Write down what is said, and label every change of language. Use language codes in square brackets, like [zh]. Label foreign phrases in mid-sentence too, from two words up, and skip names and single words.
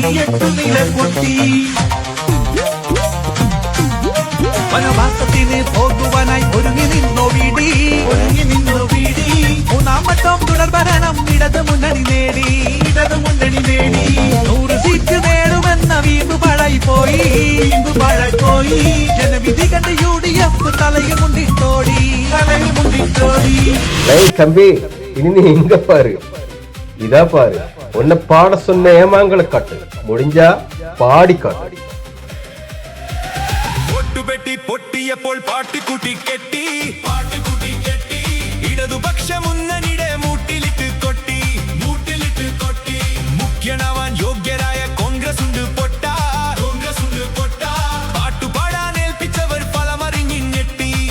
[ml] വനവാസത്തിന് പോകുവാനായി ഒരുങ്ങി നിന്നോ വീടി. മൂന്നാം വട്ടം തുടർഭരണം ഇടത് മുന്നണി നേടി. 100 സീറ്റ് നേടുമെന്ന വീമ്പ് പഴയി പോയി. ജനവിധി കണ്ട് യുഡിഎഫ് തലയിൽ മുണ്ടിട്ടോടി. [ta] தம்பி, இனி நீ எங்க பாரு, இதா பாரு. உன்னை பாட சொன்ன ஏமாங்களை காட்டு, முடிஞ்சா பாடி காட்டு. [ml] പൊട്ടുപെട്ടി പൊട്ടിയപ്പോൾ പാട്ടുകൂട്ടി കെട്ടി. ഇടതുപക്ഷ മുന്നണിയുടെ മൂട്ടിലിട്ട് കൊട്ടി. മുഖ്യനാവാൻ യോഗ്യരായ കോൺഗ്രസ് ഉണ്ട് പൊട്ട. പാട്ടുപാടാൻ ഏൽപ്പിച്ചവർ ഫലമറിഞ്ഞി ഞെട്ടി.